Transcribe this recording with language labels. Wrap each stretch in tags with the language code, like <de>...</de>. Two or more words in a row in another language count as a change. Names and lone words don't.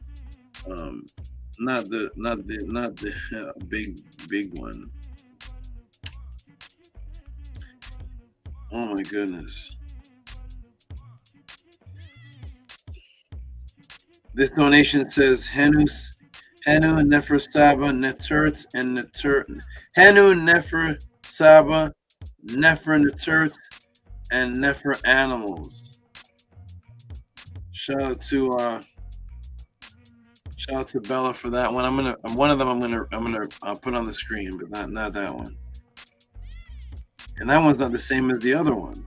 <en>Not the big one. Oh my goodness. This donation says Hanu, Nefer, Saba, NETERT, and NETERT. Hanu, Nefer, Saba, Nefer, NETERT, and Nefer animals. Shout out to Bella for that one. One of them I'm gonna put on the screen, but not that one. And that one's not the same as the other one.</en>